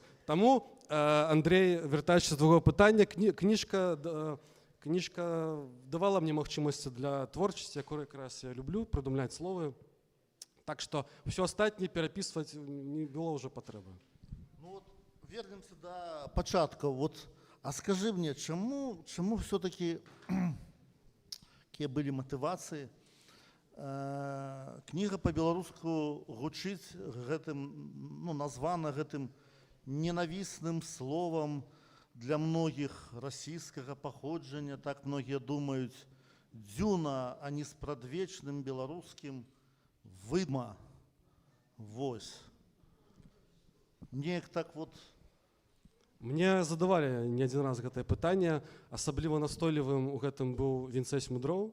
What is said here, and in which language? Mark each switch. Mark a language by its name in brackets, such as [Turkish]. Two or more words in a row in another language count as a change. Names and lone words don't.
[Belarusian] Таму, Андрей, вяртаючыся з другого пытання, кніжка давала мне магчымасці для творчасці, якую якраз я люблю, прыдумляць словы. Так што ўсё астатняе перапісваць не было ўжо патрэбы. [Russian] Ну вот, вернемся до пачатку. Вот, а скажи мне, чему все-таки какие были мотивации? [Belarusian] Книга по-беларуску гучыць гэтым, ну, названа гэтым ненавісным словом для многих расійскага паходжання, так многие думаюць, дзюна, а не спрадвечным беларускім выдма. Вось. Неяк так вот. Мне задавалі не адзін раз гэтае пытанне, асабліва настойлівым у гэтым быў Вінцэсь Мудроў.